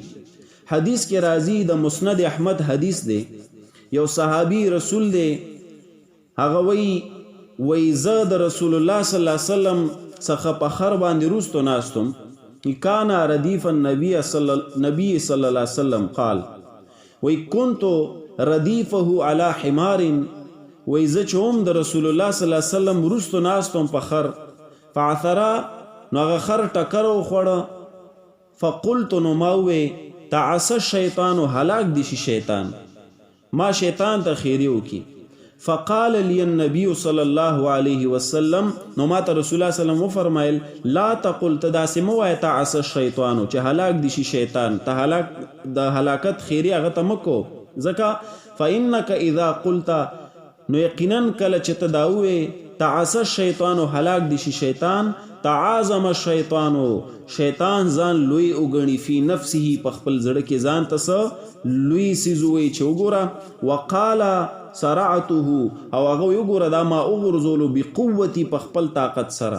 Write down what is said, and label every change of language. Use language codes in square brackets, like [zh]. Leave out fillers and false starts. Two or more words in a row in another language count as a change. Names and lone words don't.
[ps] حدیث کې راځي د مسند احمد حدیث دی، یو صحابي رسول دی هغه وی زه د رسول الله صلی [ar] الله علیه وسلم [ps] څخه په خر باندې وروستو ناستم، [ar] کان ردیف النبی صلی الله علیه وسلم قال وی كنت ردیفه علی حمار، [ps] وی زه چې هم د رسول الله [ar] صلی الله علیه وسلم [ps] وروستو ناستم په خر، فعثرا نو هغه خر ټکر وخوړه، فقلت نو ما وی [ar] تعس الشیطان [ps] هلاک دي شي شیطان، ما شیطان ته خیری وکي. [ar] فقال لي النبي صلى الله عليه وسلم، [ps] نو ما ته رسول الله [ar] صلی الله علیه وسلم [ps] وفرمایل [ar] لا تقل [ps] تداسې مه وایه [ar] تعس الشیطان [ps] چې هلاک دي شي شیطان، ته د هلاکت خیری هغه ته مه کو، ځکه [ar] فانک اذا قلت [ps] نو یقینا کله چې ته دا ووایې [ar] تعس الشیطان [ps] هلاک دي شي شیطان، [ar] تعاظم الشیطان [ps] شیطان ځان لوی وګڼي [ar] فی نفسه [ps] په خپل زړه کې ځان ته څه لوی څیز ووایي چې وګوره [ar] وقال صرعته [ps] او هغه وګوره دا ما وغورځولو بقوتي په خپل طاقت سره.